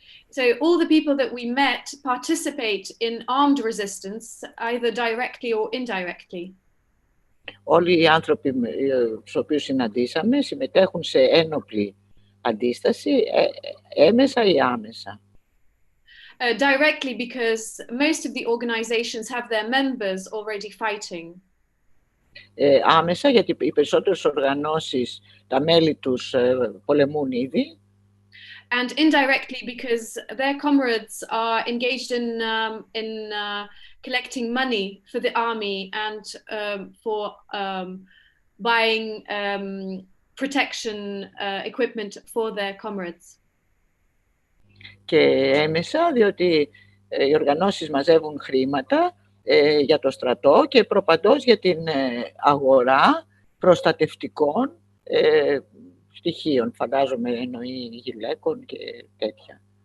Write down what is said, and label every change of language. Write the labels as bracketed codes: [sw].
[en] So all the people that we met participate in armed resistance, either directly or indirectly. [el] Όλοι οι άνθρωποι τους οποίους συναντήσαμε συμμετέχουν σε ένοπλη αντίσταση, έμεσα ή άμεσα. [en] Directly because most of the organizations have their members already fighting. [el] Άμεσα γιατί οι περισσότερες οργανώσεις, τα μέλη τους πολεμούν ήδη. [en] And indirectly because their comrades are engaged in collecting money for the army and for buying protection equipment for their comrades. [el] Και έμεσα, διότι οι οργανώσεις μαζεύουν χρήματα για το στρατό και προπαντός για την αγορά προστατευτικών στοιχείων, φαντάζομαι εννοεί γυλαίκων και τέτοια.